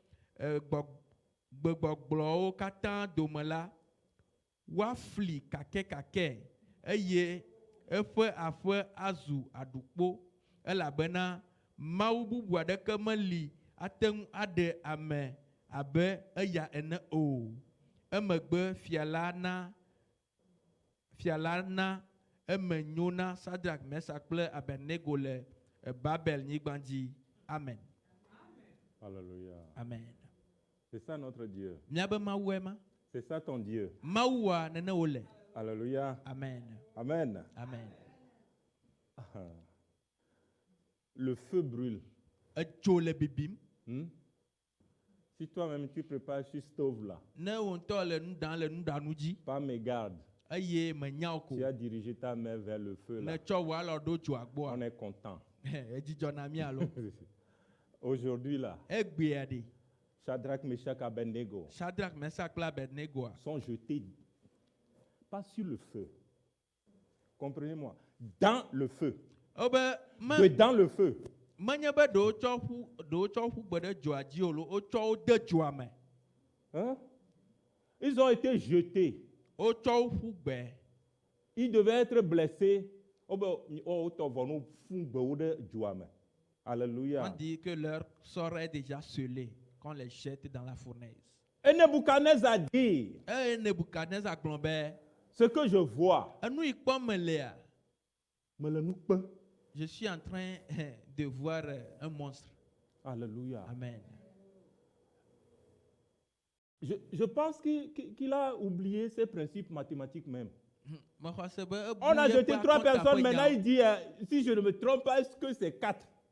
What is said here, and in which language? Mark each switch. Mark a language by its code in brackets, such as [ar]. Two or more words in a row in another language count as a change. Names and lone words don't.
[ee] gbegbɔgblɔwo katã dome la, woafli kakɛkakɛ eye eƒe aƒe azu aɖukpo elabena Mawu bubu aɖeke meli ate ŋu aɖe ame abe eya ene o. Emegbe fia la na eme nyo na Sadrak, Mesak kple Abednego le Babel nyigba dzi. [fr] Amen. Alléluia. Amen. C'est ça notre Dieu. [ee] Miabe Mawu ema. [fr] C'est ça ton Dieu. [ee] Mawua nene wole. [fr] Alléluia. Amen. Amen. Amen. Le feu brûle. [ee] Edzo le bibim. [fr] Si toi-même tu prépares sur stove là, [ee] Ne wonto le nu dan le nuɖanu dzi. [fr] pas mégarde, [ee] Eye menya ko. [fr] tu as dirigé ta main vers le feu là. [ee] Ne tsɔ wɔ alɔ ɖo dzoa gbɔa. [fr] On est content. [ee] Edzidɔ na mi alo. [fr] Aujourd'hui là, [ee] Egbea ɖe. [fr] Shadrach, Meshach, Abednego [ee] Shadrach, Mesak kple Abednegoa [fr] sont jetés, pas sur le feu. Comprenez-moi, dans le feu. [ee] obe [fr] Dans le feu. [ee] menye be ɖewo tsɔ ƒu gbe ɖe dzoa dzi o lo, wotsɔ wo de dzoa me. [fr] Hein? Ils ont été jetés. [ee] Wotsɔ wo ƒu gbe. [fr] Ils devaient être blessés. Alléluia. On dit que leur sort est déjà scellé qu'on les jette dans la fournaise. Et Nebuchadnezzar dit, [ee] Et Nebuchadnezzar gblɔ be, [fr] ce que je vois, [ee] enu yi kpɔm melea, me le nous peint. [fr] je suis en train de voir un monstre. Alléluia. Amen. Je pense qu'il a oublié ses principes mathématiques même. On On a jeté 3 personnes, maintenant il dit, si je ne me trompe pas, est-ce que c'est 4?